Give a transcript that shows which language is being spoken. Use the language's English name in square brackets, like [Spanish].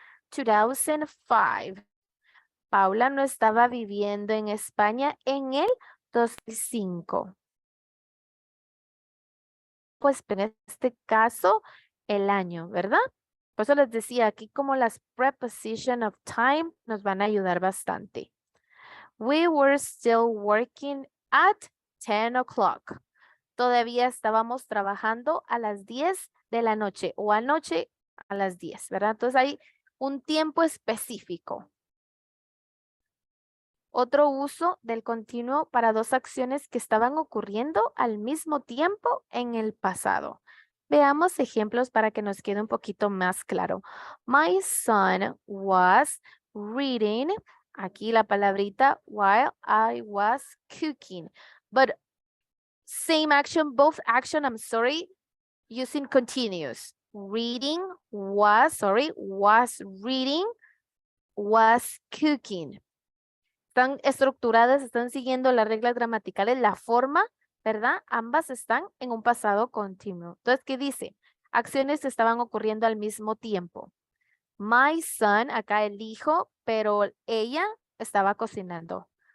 [Spanish] ...2005. Paula no estaba viviendo en España en el 2005. Pues en este caso, el año, ¿verdad? Por eso les decía aquí como las preposition of time nos van a ayudar bastante. [English] We were still working at 10 o'clock. [Spanish] Todavía estábamos trabajando a las 10 de la noche o anoche a las 10, ¿verdad? Entonces hay un tiempo específico. Otro uso del continuo para dos acciones que estaban ocurriendo al mismo tiempo en el pasado. Veamos ejemplos para que nos quede un poquito más claro. [English] My son was reading, [Spanish] aquí la palabrita, [English] while I was cooking. But same action, both action, I'm sorry, using continuous. Reading was reading, was cooking. [Spanish] Están estructuradas, están siguiendo las reglas gramaticales, la forma, ¿verdad? Ambas están en un pasado continuo. Entonces, ¿qué dice? Acciones que estaban ocurriendo al mismo tiempo. [English] My son, [Spanish] acá el hijo, pero ella estaba cocinando.